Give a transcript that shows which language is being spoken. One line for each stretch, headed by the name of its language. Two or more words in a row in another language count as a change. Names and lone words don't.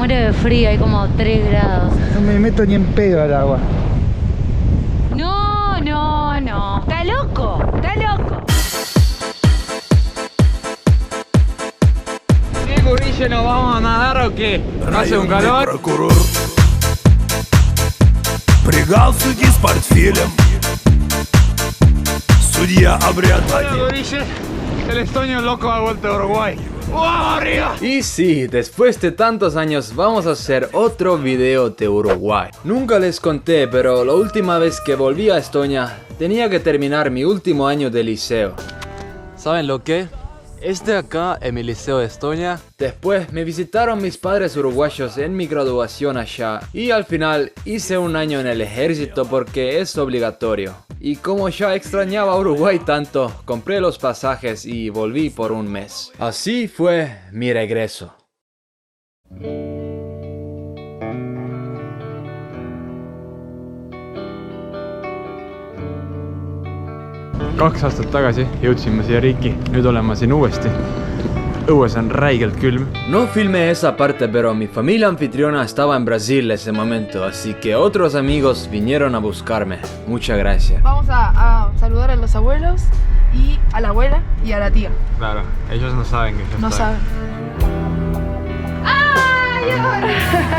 Spanish: de frío, hay como 3 grados. No me meto ni en pedo al agua. No, no, no. Está loco, está loco. ¿Qué, Gurille, nos vamos a nadar o qué? ¿No hace un calor?
Russian: Прокурор при галстуке с портфелем. Судья обряда.
Spanish: Gurille, el estoño loco ha vuelto a Uruguay. ¡Vamos arriba! Y sí, después de tantos años vamos a hacer otro video de Uruguay. Nunca les conté, pero la última vez que volví a Estonia tenía que terminar mi último año de liceo. ¿Saben lo que? Este acá es mi liceo de Estonia. Después me visitaron mis padres uruguayos en mi graduación allá y al final hice un año en el ejército porque es obligatorio. Y como ya extrañaba Uruguay tanto, compré los pasajes y volví por un mes. Así fue mi regreso.
Estonian: Kaks aastat tagasi jõudsime siia riiki, nüüd oleme siin uuesti. Õues on räigelt külm.
Spanish: No filmé esa parte, pero mi familia anfitriona estaba en Brasil en ese momento, así que otros amigos vinieron a buscarme. Muchas gracias. Vamos a saludar a los abuelos y a la abuela y a la tía. Claro, ellos no saben que yo No estoy. saben. ¡Ay, hola!